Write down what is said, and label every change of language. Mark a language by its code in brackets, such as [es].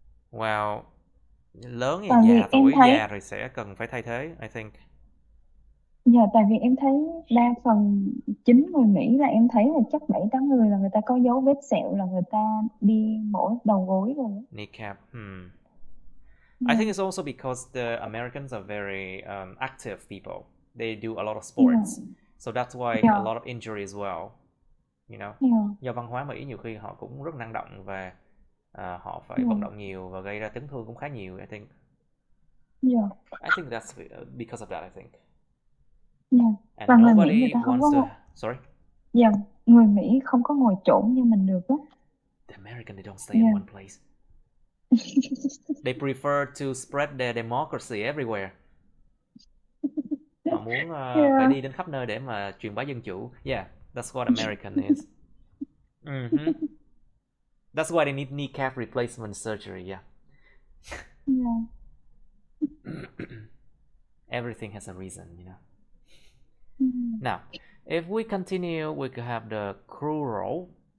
[vi] Wow, lớn như già tuổi già rồi sẽ cần phải thay thế, [en] I think. [vi] Dạ, tại vì em thấy đa phần chính người Mỹ là em thấy là chắc 7-8 người là người ta có dấu vết sẹo là người ta đi mổ đầu gối rồi. [en] Kneecap. I think it's also because the Americans are very active people. They do a lot of sports. So that's why a lot of injury as well. You know? [vi] Do văn hóa Mỹ nhiều khi họ cũng rất năng động và họ phải vận động nhiều và gây ra chấn thương cũng khá nhiều, [en] I think. I think that's because of that, I think. And [vi] và [en] nobody wants to... Sorry? [vi] Dạ, người Mỹ không có ngồi chổn như mình được á. [en] The American, they don't stay in one place. They prefer to spread their democracy everywhere. [vi] Họ muốn phải đi đến khắp nơi để mà truyền bá dân chủ. [en] Yeah, that's what American is. That's why they need kneecap replacement surgery. Yeah. Everything has a reason, you know. Now, if we continue, we could have the cruel.